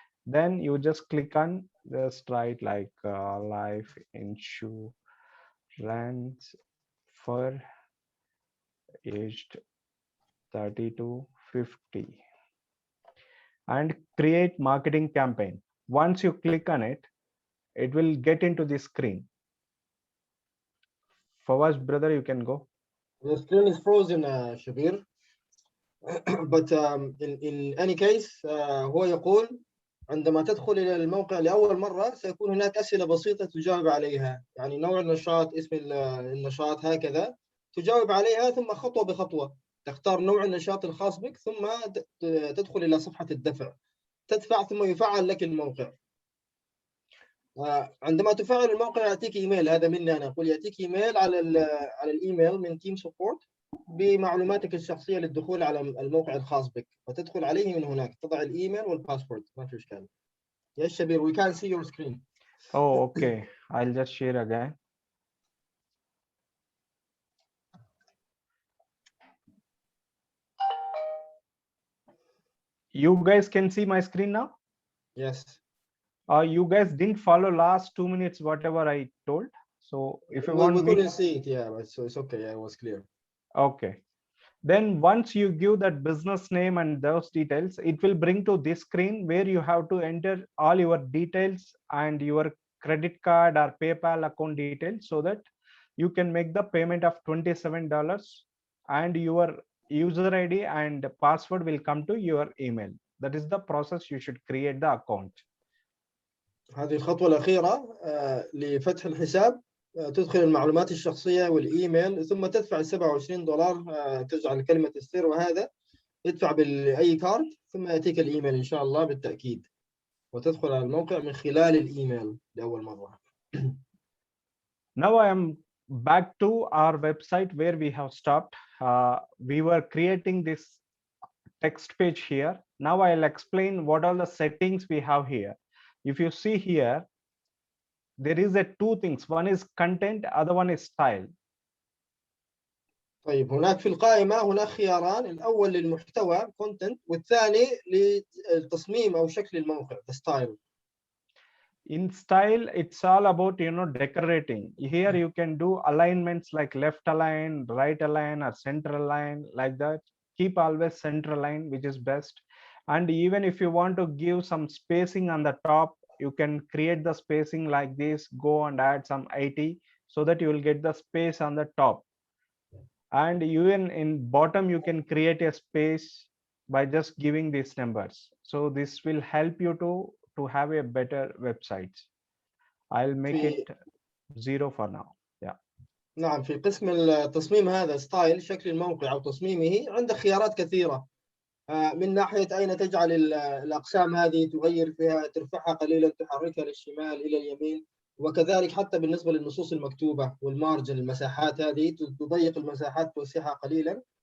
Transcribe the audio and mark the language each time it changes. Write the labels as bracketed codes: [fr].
[en] Then you just click on, just write like life insurance for aged 30 to 50 and create marketing campaign. Once you click on it, it will get into the screen. Fawaz, brother, you can go. The screen is frozen, Shabir. But in any case, [ar] هو يقول عندما تدخل إلى الموقع لأول مرة سيكون هناك أسئلة بسيطة تجاوب عليها، يعني نوع النشاط، اسم النشاط، هكذا تجاوب عليها، ثم خطوة بخطوة تختار نوع النشاط الخاص بك، ثم تدخل إلى صفحة الدفع، تدفع ثم يفعل لك الموقع. عندما تفعل الموقع يأتيك إيميل، هذا مني أنا أقول، يأتيك إيميل على الإيميل من تيم سبورت بمعلوماتك الشخصية للدخول على الموقع الخاص بك، فتدخل عليه من هناك، تضع الإيميل والباسورد، ما في إشكال. [en] Yes, Shabir, we can see your screen. Oh, okay. I'll just share again. You guys can see my screen now? Yes. You guys didn't follow last 2 minutes, whatever I told. So if you want we me, couldn't see it, yeah, but so it's okay. Yeah, it was clear. okay. Then once you give that business name and those details, it will bring to this screen where you have to enter all your details and your credit card or PayPal account details, so that you can make the payment of $27 and your user ID and password will come to your email. That is the process you should create the account. [ar] هذه الخطوة الأخيرة لفتح الحساب، تدخل المعلومات الشخصية والإيميل، ثم تدفع $27، تجعل كلمة السر، وهذا تدفع بأي كارد، ثم يأتيك الإيميل إن شاء الله بالتأكيد، وتدخل على الموقع من خلال الإيميل لأول مرة. [en] Now I am back to our website where we have stopped. We were creating this text page here. Now I'll explain what are the settings we have here. If you see here, there is a two things. One is content, other one is style. [ar] طيب هناك في القائمة هناك خياران، الأول للمحتوى content والثاني للتصميم أو شكل الموقع the style. [en] In style, it's all about, decorating. Here you can do alignments like left align, right align, or center align, like that. Keep always center align, which is best. And even if you want to give some spacing on the top, you can create the spacing like this, go and add some 80 so that you will get the space on the top. And even in bottom, you can create a space by just giving these numbers. So this will help you to have a better website. I'll make it 0 for now. Yeah. [ar] نعم، في قسم التصميم هذا ستايل شكل الموقع أو تصميمه عندك خيارات كثيرة، من ناحية أين تجعل الأقسام هذه، تغير فيها، ترفعها قليلا، تحركها للشمال إلى اليمين، وكذلك حتى بالنسبة للنصوص المكتوبة والمارجن، المساحات هذه تضيق المساحات، توسعها قليلا.